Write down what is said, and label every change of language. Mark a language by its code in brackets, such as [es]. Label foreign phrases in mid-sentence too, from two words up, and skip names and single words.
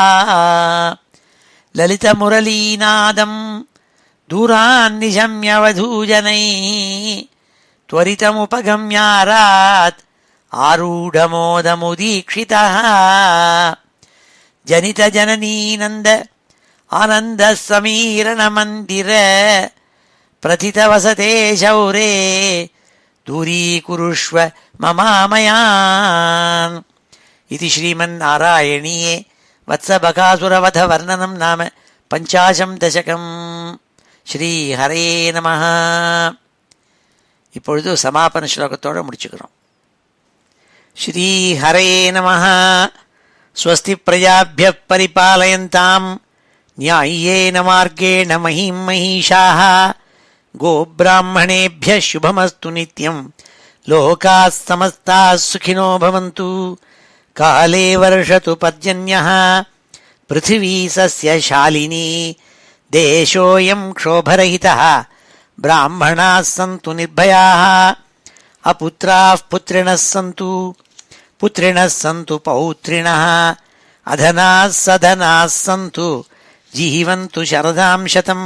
[sa] లలితమురళీనాదం దూరాన్నిశమ్య వధూజనైః త్వరితముపగమ్యారాత్ ఆరూఢమోదముదీక్షితః జనిత జననీనంద ఆనంద సమీరణ మందిర ప్రథిత వసతే శౌరే దూరీకురుష్వ మమామయాన్. ఇది శ్రీమన్నారాయణీయే వత్సబకాసురవధ వర్ణనం నామ 50 దశకం. ஸ்ரீஹரே நமஹ. [ta] இப்பொழுது சமாபன ஸ்லோகத்தோடு முடிச்சுக்கிறோம். [sa] ஸ்ரீஹரே நமஹ. ஸ்வஸ்தி பிரஜாப்யः பரிபாலயந்தாம் न्याय्येन मार्गेण महीं महिषाः गोब्राह्मणेभ्यः शुभमस्तु नित्यं लोकाः समस्ताः सुखिनो भवन्तु. काले वर्षतु पर्जन्यः पृथिवी सस्यशालिनी देशोऽयं क्षोभरहितः ब्राह्मणाः सन्तु निर्भयाः अपुत्राः पुत्रिणः सन्तु पुत्रिणः सन्तु पौत्रिणः अधनाः सधनाः सन्तु जीवन्तु शरदां शतम्.